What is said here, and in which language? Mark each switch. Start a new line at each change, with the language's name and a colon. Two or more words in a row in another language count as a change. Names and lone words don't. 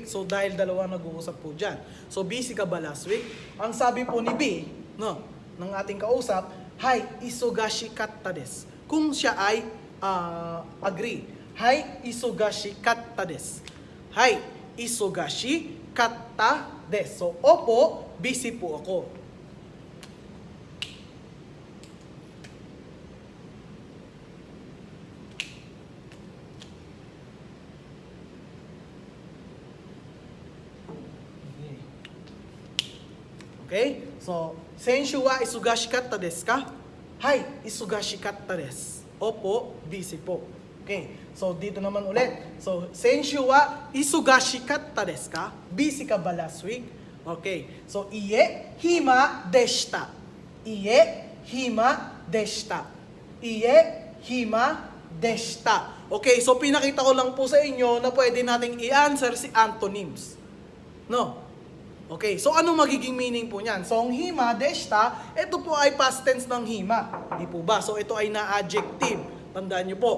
Filipino: So, dahil dalawa nag-uusap po dyan. So, busy ka ba
English: last week?
Filipino: Ang sabi po ni B, no, ng ating kausap,
Japanese: はい、忙しかったです.
Filipino: Kung siya ay agree.
Japanese: はい、忙しかったです. はい、忙しかったです.
Filipino: So, opo, busy po ako. Okay? So,
Japanese: 先週は忙しかったですか？はい、忙しかったです.
Filipino: Opo, busy po. Okay. So, dito naman ulit. So,
Japanese: 先週は忙しかったですか?
Filipino: Busy ka ba
English: last week?
Filipino: Okay. So,
Japanese: いいえ、暇、でした。いいえ、暇、でした. いいえ, 暇, でした.
Filipino: Okay, so pinakita ko lang po sa inyo na pwede nating i-answer si antonyms. No? Okay, so ano magiging meaning po niyan? So, ang
Japanese: 暇、でした,
Filipino: ito po ay
English: past tense
Filipino: ng hima. Di po ba? So, ito ay na-adjective. Tandaan nyo po.